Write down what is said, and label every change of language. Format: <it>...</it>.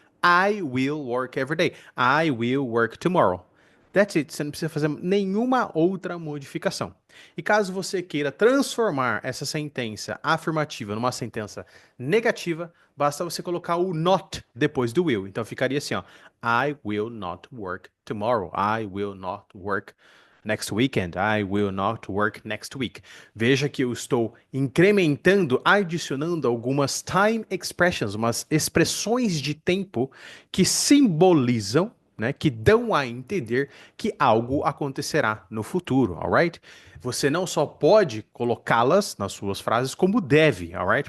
<en>I will work every day. I will work tomorrow. That's it,</en> <pt>você não precisa fazer nenhuma outra modificação. E caso você queira transformar essa sentença afirmativa numa sentença negativa, basta você colocar o not depois do will. Então ficaria assim, ó,</pt> <en>I will not work tomorrow. I will not work next weekend. I will not work next week.</en> <pt>Veja que eu estou incrementando, adicionando algumas time expressions, umas expressões de tempo que simbolizam, né, que dão a entender que algo acontecerá no futuro, alright? Você não só pode colocá-las nas suas frases, como deve, alright?</pt>